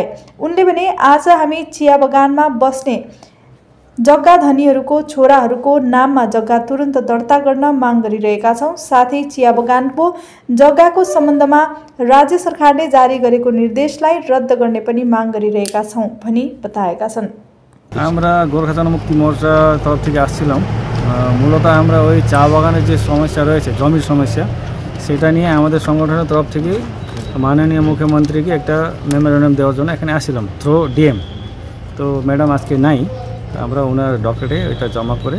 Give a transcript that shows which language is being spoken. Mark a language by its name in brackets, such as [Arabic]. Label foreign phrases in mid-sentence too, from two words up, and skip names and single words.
[Nepali] उनले भने आज हामी चिया बगानमा बस्ने जग्गा धनीहरूको छोराहरूको नाममा जग्गा तुरन्त दर्ता गर्न माग गरिरहेका छौं। साथै चिया बगानको जग्गाको सम्बन्धमा राज्य सरकारले जारी गरेको निर्देशलाई रद्द गर्ने पनि माग गरिरहेका छौं भनी बताएका छन्। [Bangla] আমরা গোর্খা জনমুক্তি মোর্চা তরফ থেকে আসছিলাম। মূলত আমরা ওই চা বাগানের যে সমস্যা রয়েছে, জমির সমস্যা, সেটা নিয়ে আমাদের সংগঠনের তরফ থেকে মাননীয় মুখ্যমন্ত্রীকে একটা মেমোরেন্ডাম দেওয়ার জন্য এখানে আসছিলাম [English] through DM. [Bangla] তো ম্যাডাম আজকে নাই, আমরা ওনার ডকেটে এটা জমা করে।